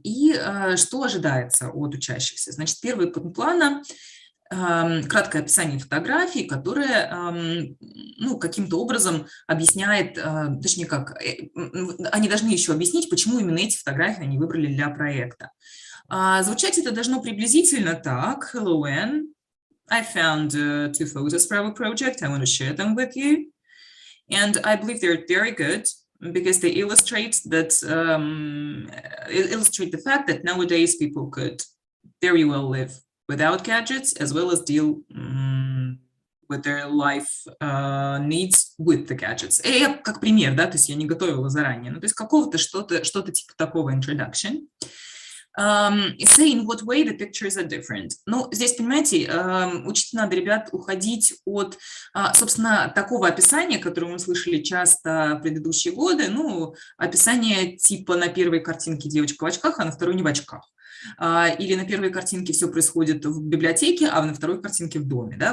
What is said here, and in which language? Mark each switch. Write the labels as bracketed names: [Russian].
[Russian] И что ожидается от учащихся? Значит, первый пункт плана – краткое описание фотографий, которое ну, каким-то образом объясняет, точнее как, они должны еще объяснить, почему именно эти фотографии они выбрали для проекта. Звучать это должно приблизительно так. [English] Hello, Anne. I found 2 photos for our project. I want to share them with you. And I believe they're very good because they illustrate that, illustrate the fact that nowadays people could very well live without gadgets, as well as deal with their life needs with the gadgets. [Russian] И как пример, да, то есть я не готовила заранее, ну, то есть какого-то что-то типа такого introduction. [English] Say in what way the pictures are different. [Russian] Ну, здесь, понимаете, учить надо, ребят, уходить от, собственно, такого описания, которое мы слышали часто в предыдущие годы, ну, описание типа на первой картинке девочка в очках, а на второй не в очках. Или на первой картинке все происходит в библиотеке, а на второй картинке в доме. Да?